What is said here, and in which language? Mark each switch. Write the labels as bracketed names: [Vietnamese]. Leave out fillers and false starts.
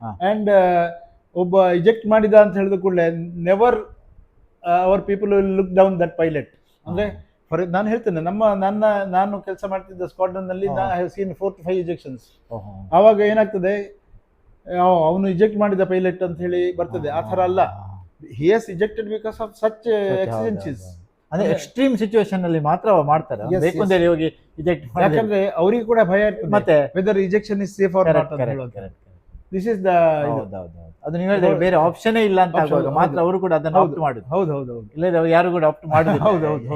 [English] and [Kannada] ಒಬ್ಬ ಇಜೆಕ್ಟ್ ಮಾಡಿದ ಅಂತ ಹೇಳಿದ ಕೂಡಲೇ [English] Never our people will look down that pilot. [Kannada] ಅಂದ್ರೆ ನಾನು ಹೇಳ್ತೇನೆ, ನಾನು ಕೆಲಸ ಮಾಡ್ತಿದ್ದ ಸ್ಕ್ವಾಡ್ರನ್ ನಲ್ಲಿ [English] I have seen 4 to 5 ejections. [Kannada] ಆವಾಗ ಏನಾಗ್ತದೆ, ಅವನು ಇಜೆಕ್ಟ್ ಮಾಡಿದ ಪೈಲಟ್ ಅಂತ ಹೇಳಿ ಬರ್ತದೆ. ಆ ಥರ ಅಲ್ಲ, [English] he has ejected because of such exigencies. [Kannada] ಅಂದ್ರೆ ಎಕ್ಸ್ಟ್ರೀಮ್ ಸಿಚುವೇಶನ್ ಅಲ್ಲಿ ಮಾತ್ರ ಮಾಡ್ತಾರೆ. ಬೇಕು ಅಂತ ಹೇಳಿ ಹೋಗಿ ಇಜೆಕ್ಟ್ ಮಾಡಿ, ಯಾಕಂದ್ರೆ ಅವರಿಗೆ ಕೂಡ ಭಯ ಇರ್ತದೆ ಮತ್ತೆ [English] whether ejection is safe or not [Kannada] ಅಂತ ಹೇಳುವಂತ. [English] this is the [Kannada] ಅದು ನೀವು ಹೇಳಿದ್ರೆ ಬೇರೆ ಆಪ್ಷನ್ ಇಲ್ಲ ಅಂತ ಆಗುವಾಗ ಮಾತ್ರ ಅವರು ಕೂಡ ಅದನ್ನು ಆಪ್ಟ್ ಮಾಡುದು. ಹೌದು ಇಲ್ಲ ಯಾರು ಕೂಡ ಆಪ್ಟ್ ಮಾಡುದು. ಹೌದು.